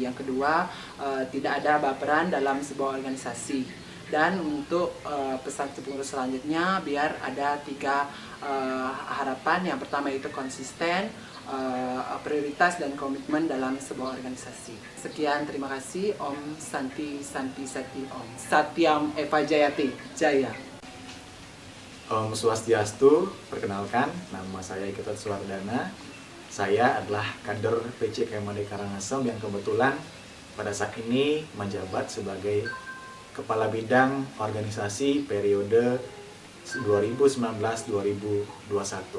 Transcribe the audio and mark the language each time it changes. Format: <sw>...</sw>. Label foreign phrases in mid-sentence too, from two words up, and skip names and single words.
<id>Yang kedua, tidak ada baperan dalam sebuah organisasi. Dan untuk pesan pengurus selanjutnya, biar ada 3 harapan. Yang pertama itu konsisten, prioritas, dan komitmen dalam sebuah organisasi. Sekian, terima kasih.</id> <sa>Om Santi Om Satyam Eva Jayate, Jaya. Om Swastiastu,</sa> <id>perkenalkan, nama saya Ika Suwardana. Saya adalah kader PC KMHDI Karangasem yang kebetulan pada saat ini menjabat sebagai Kepala Bidang Organisasi periode 2019-2021.</id>